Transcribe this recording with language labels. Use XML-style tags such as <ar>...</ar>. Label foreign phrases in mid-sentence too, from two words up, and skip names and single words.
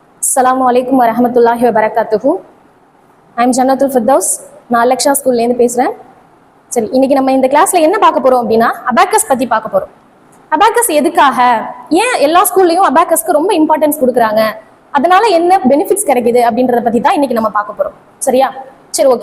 <ar>Assalamu alaikum wa rahmatullahi wa barakatuhu.</ar> <en>I am Jannatul Firdaus.</en> <ta>நான் அலெக்ஷா ஸ்கூல்லேருந்து பேசுகிறேன். சரி, இன்னைக்கு நம்ம இந்த கிளாஸில் என்ன பார்க்க போகிறோம் அப்படின்னா அபாக்கஸ் பற்றி பார்க்க போகிறோம். அபாக்கஸ் எதுக்காக, ஏன் எல்லா ஸ்கூல்லையும் அபாக்கஸ்க்கு ரொம்ப இம்பார்ட்டன்ஸ் கொடுக்குறாங்க, அதனால என்ன பெனிஃபிட்ஸ் கிடைக்குது அப்படின்றத பற்றி தான் இன்னைக்கு நம்ம பார்க்க போகிறோம். சரியா? சரி, ஓகே.</ta>